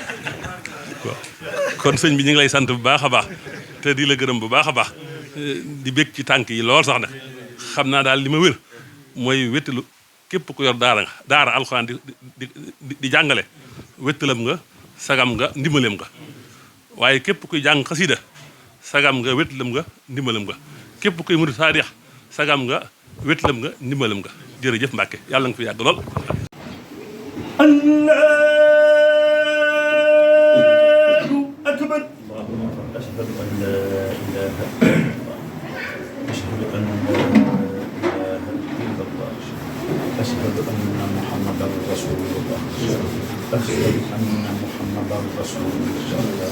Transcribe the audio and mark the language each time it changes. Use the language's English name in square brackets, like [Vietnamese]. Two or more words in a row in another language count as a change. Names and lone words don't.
[Wolof] kon sëñ bi ñu ngi lay sant bu baax a baax te di la gërëm bu baax a baax di bég ci tànk yi lool sax nag xam naa daal li ma wér mooy wéttalu képp ku yor daara alxuraan di jàngale wéttalam nga sagam nga ndimbalem nga waaye képp kuy jàng xasida sagam nga wéttalam nga ndimbalam nga képp kuy murid saadix sagam nga wéttalam nga ndimbalam nga jërëjëf Mbàkke yàlla nga fi yàgg lool [Arabic] أشهد أن محمدا رسول الله أشهد أن محمدا رسول الله